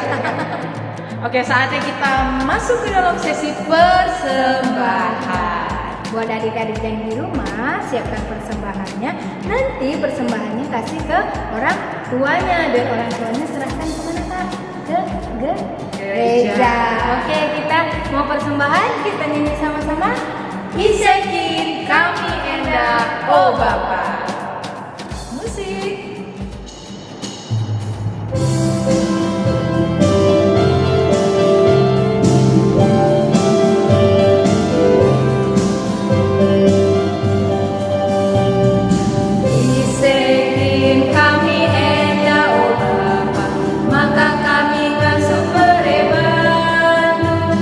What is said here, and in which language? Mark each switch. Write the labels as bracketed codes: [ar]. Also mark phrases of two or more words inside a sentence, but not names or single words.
[id] Oke, saatnya kita masuk ke dalam sesi persembahan. Buat adik-adik yang di rumah, siapkan persembahannya. Nanti persembahannya kasih ke orang tuanya dan orang tuanya serahkan kemana kak? Ke gereja. Oke, kita mau persembahan, kita nyanyi sama-sama. [btx] Isakin kami endah, oh Bapa. Musik. Isakin kami endah, oh Bapa, maka kami kan superebantu.